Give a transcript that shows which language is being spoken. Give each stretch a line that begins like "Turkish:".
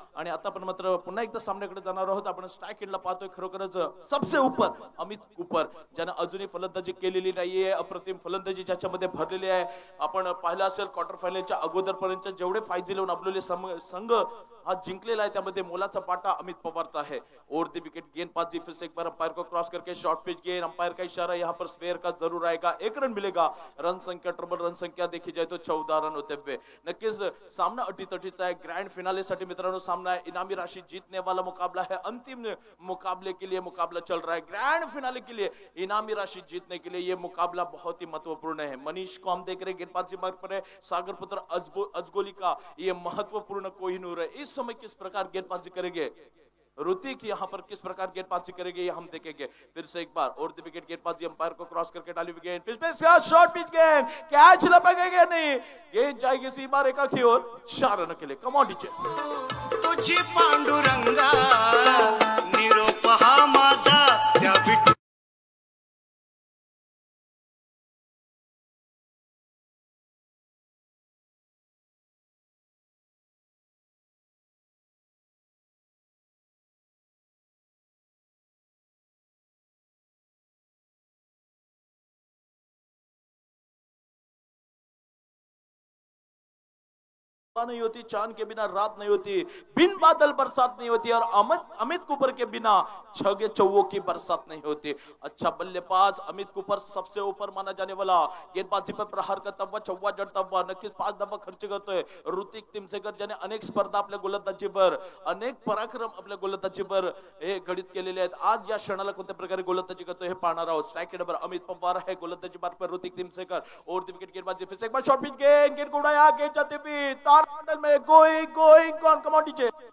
Marathi: आणि आता आपण मात्र पुन्हा एकदा सामन्याकडे जाणार आहोत. आपण स्ट्राईक एंडला पाहतोय खरोखरच
Hindi: सबसे ऊपर
Marathi: अमित कुपर, ज्यानं अजूनही फलंदाजी केलेली नाहीये. अप्रतिम फलंदाजी ज्याच्यामध्ये भरलेली आहे. आपण पाहिलं असेल क्वार्टर फायनलच्या अगोदरपर्यंत जेवढे 5-11 अबलोली संघ हा जिंकलेला आहे त्यामध्ये मोलाचा पाटा अमित पवारचा है.
Hindi: ओवर द विकेट गेंद पाजी फिर से एक बार अंपायर को क्रॉस करके शॉर्ट पिच गेंद. अंपायर का इशारा यहाँ पर स्पेयर का जरूर आएगा. 1 रन मिलेगा. रन संख्या ट्रिपल रन संख्या देखी जाए तो 14 रन होते हुए.
Marathi: नक्कीच सामना अटीतटीचा आहे. ग्रैंड फिनाले साठी मित्रांनो सामना है.
Hindi: इनामी राशि जीतने वाला मुकाबला है. अंतिम मुकाबले के लिए मुकाबला चल रहा है. ग्रैंड फिनाले के लिए इनामी राशि जीतने के लिए ये मुकाबला बहुत ही महत्वपूर्ण है. मनीष को हम देख रहे हैं गेंदबाजी मार्ग पर है. सागर पुत्र अजगोली का ये महत्वपूर्ण कोहिनूर है. इस समय किस प्रकार गेंदबाजी करेंगे ऋतिक, यहाँ पर किस प्रकार गेंदबाजी करेंगे ये हम देखेंगे. फिर से एक बार और द विकेट गेंदबाजी अंपायर को क्रॉस करके डाली हुई गेंद. पिच पे शॉर्ट पिच गेंद, कैच लपकेगा नहीं. गेंद जाएगी सीमा रेखा की ओर 4 रन के लिए.
English: Come on DJ.
Marathi: तुझी पांडुरंगा निरोप हा माझा त्या
Hindi: नहीं होती, चांद के बिना रात नहीं होती, बिन बादल बरसात नहीं होती और अमित कुपर के बिना छगे चौवों की बरसात नहीं होती। अच्छा बल्लेबाज अमित कुपर सबसे ऊपर माना जाने वाला, गेंदबाजी पर प्रहार करता हुआ, चौवा जडता हुआ,
Marathi: नक्कीच 5 धावा खर्च करतोय ऋतिक तिमसेकर, ज्याने अनेक स्पर्धा आपल्या गोलंदाजीवर, अनेक पराक्रम आपल्या गोलंदाजीवर हे घडित केलेले आहेत। आज या क्षणाला कोणत्या प्रकारे गोलंदाजी करतोय हे पाहणार आहोत। स्ट्राइक रेटवर अमित पवार
Hindi: है, गोलंदाजी बार पर ऋतिक तिमसेकर, ओवर द विकेट गेंदबाजी फिर से एक बार शॉट पिच गेंद को उड़ाया, गेंद जाते हुए तार मंडल में
English: going on, come on DJ।